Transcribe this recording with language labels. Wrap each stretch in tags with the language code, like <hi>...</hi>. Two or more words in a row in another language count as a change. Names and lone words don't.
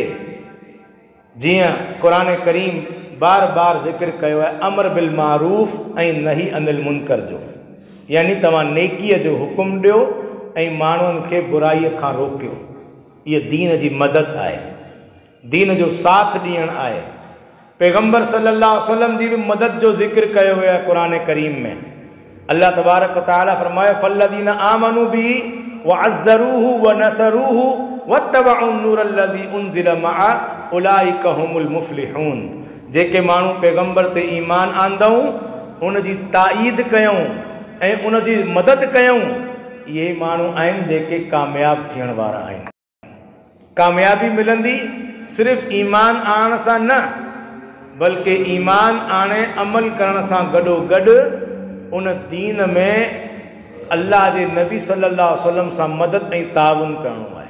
<sd>जीअं क़ुरान करीम बार बार ज़िक्र कयो आहे,</sd> <ar>الأمر بالمعروف</ar> <sd>ऐं</sd> <ar>النهي عن المنكر</ar> <sd>जो, यानी तव्हां नेकीअ जो हुकुम ॾियो ऐं माण्हुनि खे बुराईअ खां रोकियो। इहा दीन जी मदद आहे, दीन जो साथ ॾियणु आहे। पैगंबर</sd> <ar>صلى الله عليه وسلم</ar> <sd>जी बि मदद जो ज़िक्र कयो वियो आहे क़ुरान करीम में। अल्लाह तबारक व तआला फरमायो,</sd> <ar>فالذين آمنوا به و عزروه و نصروه واتبعوا النور الذي أنزل معه أولئك هم المفلحون.</ar> <sd>जेके माण्हू पैगंबर ते ईमान आंदऊं, उन जी ताईद कयूं ऐं उन जी मदद कयूं, इहे माण्हू आहिनि जेके कामयाब थियण वारा आहिनि। कामयाबी मिलंदी सिर्फ़ ईमान आणण सां न, बल्कि ईमान आणे अमल करण सां गॾोगॾु उन दीन में अल्लाह जे नबी</sd> <ar>صلى الله عليه وسلم</ar> <sd>सां मदद ऐं ताउन करणो आहे।</sd>